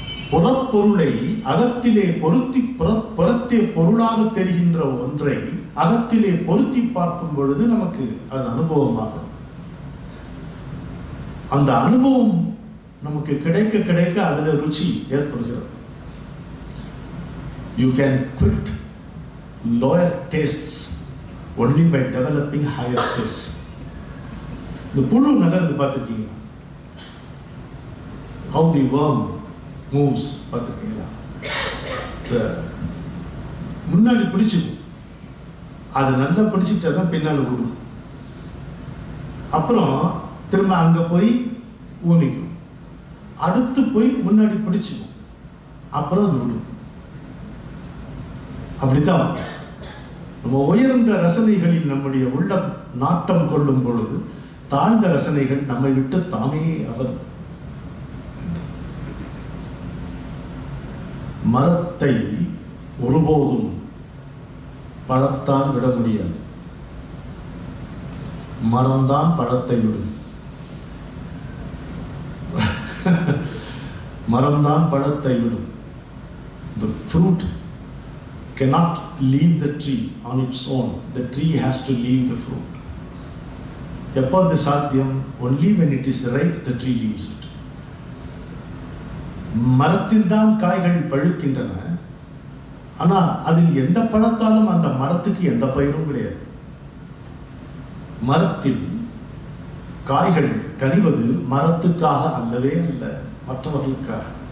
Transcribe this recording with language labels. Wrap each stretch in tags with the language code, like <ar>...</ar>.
<ta>புறப்பொருளை அகத்திலே பொருத்தி புறத்தே பொருளாக தெரிகின்ற ஒன்றை அகத்திலே பொருத்தி பார்க்கும் பொழுது நமக்கு அது அனுபவமாகும். அந்த அனுபவம் நமக்கு கிடைக்க கிடைக்க அதுல ருச்சி ஏற்படுகிறது.</ta> <en>You can quit lower tastes only by developing higher tastes.</en> <ta>இந்த புழு நகர்ந்து பார்த்துருக்கீங்களா?</ta> <en>How the worm moves</en> <ta>பார்த்துருக்கீங்களா? முன்னாடி பிடிச்சிக்கும், அது நல்லா பிடிச்சிட்டா தான் பின்னால் விடும். அப்புறம் திரும்ப அங்க போய் ஊனிக்கும், அடுத்து போய் முன்னாடி பிடிச்சிக்கும், அப்புறம் அது விடும். அப்படித்தான் நம்ம உயர்ந்த ரசனைகளில் நம்முடைய உள்ள நாட்டம் கொள்ளும் பொழுது தாழ்ந்த ரசனைகள் நம்மை விட்டு தாமே அவர். மரத்தை ஒருபோதும் பழத்தால் விட முடியாது, மரம்தான் பழத்தை விடும். மரம்தான் பழத்தை விடும்.</ta> <en>The fruit cannot leave the tree on its own. The tree has to leave the fruit.</en> <ta>எப்போது சாத்தியம்?</ta> <en>Only when it is ripe the tree leaves it.</en> <ta>மரத்தில் தான் காய்கள் பழுக்கின்றன, ஆனா அதில் எந்த பழத்தாலும் அந்த மரத்துக்கு எந்த பயிரும் கிடையாது. மரத்தில் காய்கள் கனிவது மரத்துக்காக அல்லவே அல்ல, மற்றவர்களுக்காக.</ta>